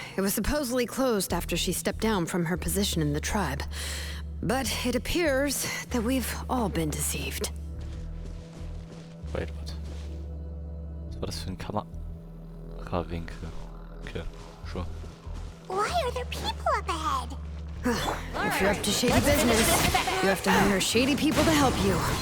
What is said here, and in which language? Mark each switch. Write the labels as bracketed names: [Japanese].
[English] It was supposedly closed after she stepped down from her position in the tribe. But it appears that we've all been deceived. Wait, what? [German] Was war das für ein Kamerawinkel? [English] Okay, sure. Why are there people up ahead? If you're up to shady business, you have to hire shady people to help you.